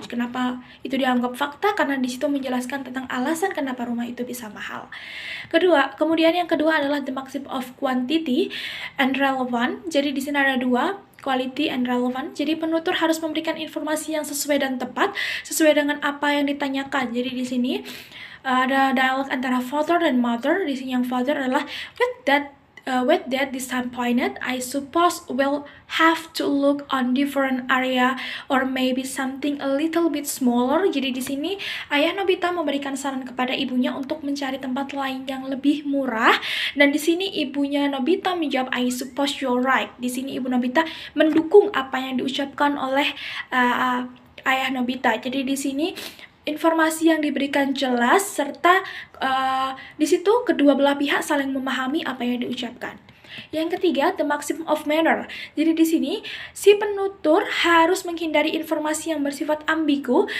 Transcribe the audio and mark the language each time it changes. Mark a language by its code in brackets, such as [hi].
[id] Kenapa itu dianggap fakta? Karena di situ menjelaskan tentang alasan kenapa rumah itu bisa mahal. Kemudian yang kedua adalah [en] the maxim of quantity and relevant. [id] Jadi di sini ada dua, [en] quality and relevant. [id] Jadi penutur harus memberikan informasi yang sesuai dan tepat, sesuai dengan apa yang ditanyakan. Jadi di sini ada dialog antara father dan mother. Di sini yang father adalah [en] with that disappointed, I suppose we'll have to look on different area or maybe something a little bit smaller. [id] Jadi di sini ayah Nobita memberikan saran kepada ibunya untuk mencari tempat lain yang lebih murah. Dan di sini ibunya Nobita menjawab, [en] I suppose you're right. [id] Di sini ibu Nobita mendukung apa yang diucapkan oleh ayah Nobita. Jadi di sini informasi yang diberikan jelas serta di situ kedua belah pihak saling memahami apa yang diucapkan. Yang ketiga, [en] the maximum of manner. [id] Jadi di sini si penutur harus menghindari informasi yang bersifat ambigu.